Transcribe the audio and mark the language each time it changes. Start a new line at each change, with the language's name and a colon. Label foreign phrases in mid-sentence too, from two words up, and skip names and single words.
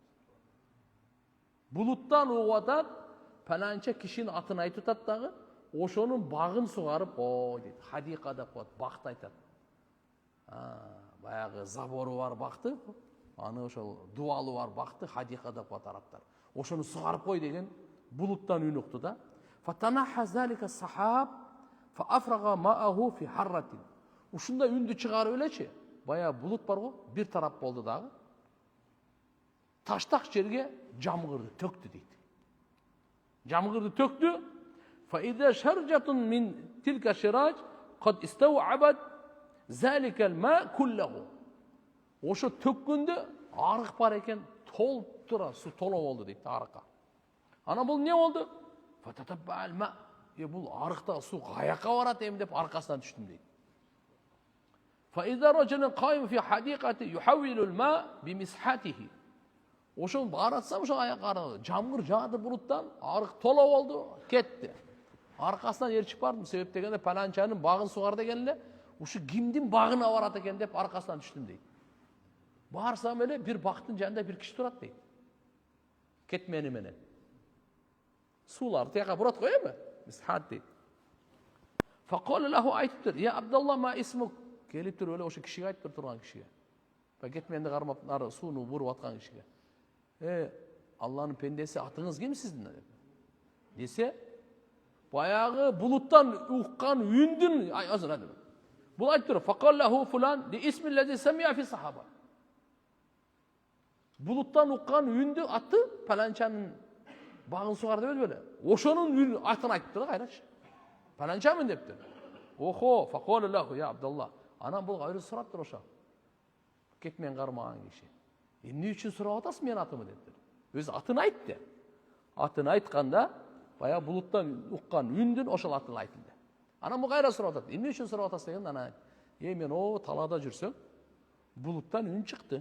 Kyrgyz: Булуттан угуп атат, паланча кишинин атын айтып атат дагы, ошонун багын сугарып кой дейт. Хадиқа деп коет, бакты айтат. Баягы забору бар бакты, аны ошол дуалы бар бакты хадиқа деп коет арабтар. Ошону сугарып кой деген булуттан үн укту да.
Arabic: فتنحى ذلك السحاب فأفرغ ماءه في حرة.
Kyrgyz: Ушундай үндү чыгарып элечи, баягы булут бар го, бир тарап болду дагы. Таштак жерге жамгырды төктү дейт. Жамгырды төктү.
Arabic: فإذا شرجة من تلك الشراج قد استوعبت ذلك الماء كله.
Kyrgyz: Ошо төккөндө арык бар экен, толуп тура суу толо болду дейт арыкка. Ана бул не болду?
Arabic: فتتبع الماء.
Kyrgyz: Бул арыкта суу каяка барат эми деп аркасынан түштүм дейт.
Arabic: فإذا رجل قائم في حديقة يحول الماء بمسحته.
Kyrgyz: Ошон баратсам ошо аяк ары жамгыр жаады булуттан, арык толо болду, кетти. Аркасынан ээрчип бардым, себеп дегенде паланчанын багын сугар деген эле, ушу кимдин багына барат экен деп аркасынан түштүм дейт. Барсам эле бир бактын жанында бир киши турат дейт. Кетмени менен. Суулар тияка бурат го эми? Мисхат дейт.
Arabic: فقال له айтыптыр, "يا عبد الله، ما اسمك?"
Kyrgyz: Келип туруп эле ошо кишиге айтып турган кишиге. Кетменди кармап нары сууну буруп аткан кишиге. Алланын пендеси, атыңыз ким сиздин? Десе, баягы булуттан уккан үндүн азыр. Бул айтып тур,
Arabic: "فقال له فلان ذي اسمه الذي سمع في السحابة."
Kyrgyz: Булуттан уккан үндү аты паланчанын багын сугар деп беле. Ошонун атын айтып тур кайрачы. Паланчамын дептир. Охо,
Arabic: فقال له يا عبد الله.
Kyrgyz: Анан бул кайры сурап тур ошо. Кетмен кармаган киши. Эмне үчүн сурап атасың менин атымы дептир. Өз атын айтты. Атын айтканда, бая булуттан уккан үндүн ошол атын айтылды. Анан бул кайра сурап атат. Эмне үчүн сурап атасың деген анан мен талаада жүрсөм, булуттан үн чыкты.